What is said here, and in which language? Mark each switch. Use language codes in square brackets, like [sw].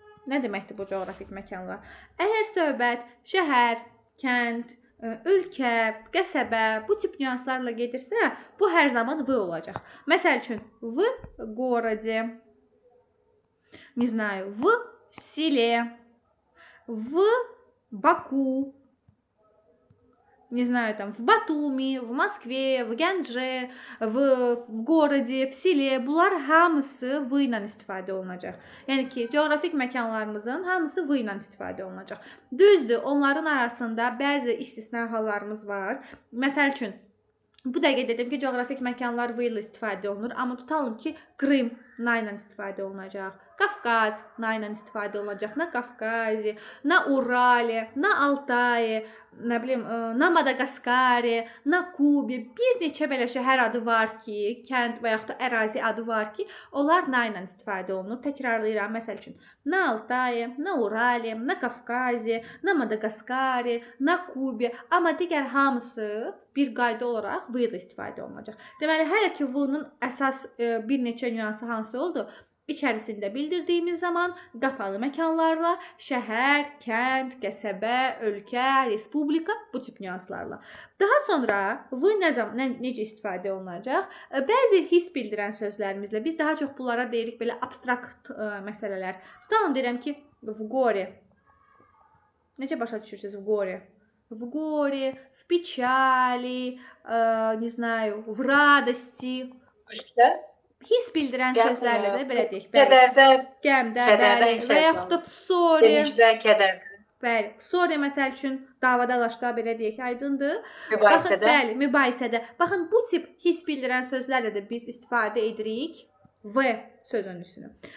[az] Nə deməkdir bu coğrafik məkanlar? Əgər söhbət şəhər, kənd, ölkə, qəsəbə, bu tip nüanslarla gedirsə, bu hər zaman v olacaq. Məsəl üçün, [ru] v городе, не знаю, в селе, в Баку, не знаю, там, в Батуми, в Москве, в Гянже, в городе, в селе. [az] Bunlar hamısı v ilə istifadə olunacaq. Yəni ki, coğrafik məkanlarımızın hamısı v ilə istifadə olunacaq. Düzdür, onların arasında bəzi istisna hallarımız var. Məsəl üçün, bu dəqiqə dedim ki, coğrafik məkanlar v ilə istifadə olunur. Amma tutalım ki, Krım na ilə istifadə olunacaq. Qafqaz na ilə istifadə olunacaq. Na Qafqazi, na Urali, na Altayi, nə bilim, na Madagaskari, na Kubi. Bir neçə belə şəhər adı var ki, kənd və yaxud da ərazi adı var ki, onlar na ilə istifadə olunur. Təkrarlayıram, məsəl üçün, na Altayi, na Urali, na Qafqazi, na Madagaskari, na Kubi. Amma digər hamısı bir qayda olaraq v ilə istifadə olunacaq. Deməli, hələ ki v-nın əsas bir neçə nüansı hansı oldu? İçərisində bildirdiyimiz zaman qapalı məkanlarla, şəhər, kənd, qəsəbə, ölkə, respublika, bu tip nüanslarla. Daha sonra v necə istifadə olunacaq? Bəzi hiss bildirən sözlərimizlə, biz daha çox bunlara deyirik belə abstrakt məsələlər. Tutalım deyirəm ki, v горе. Necə başa düşürsünüz v горе? [ru] в горе, в печали, не знаю, в радости. [az] His bildirən sözlərlə də belə deyək. Kədərdə, Qəmdə, kədərdə bəli, və yaxud da v ссоре. sevincdə, kədərdə, Bəli, v ссоре məsəl üçün davadalaşda belə deyək, aydındır. mübahisədə. Baxın, bəli, mübahisədə. Baxın, bu tip his bildirən sözlərlə də biz istifadə edirik v sözünüsünü.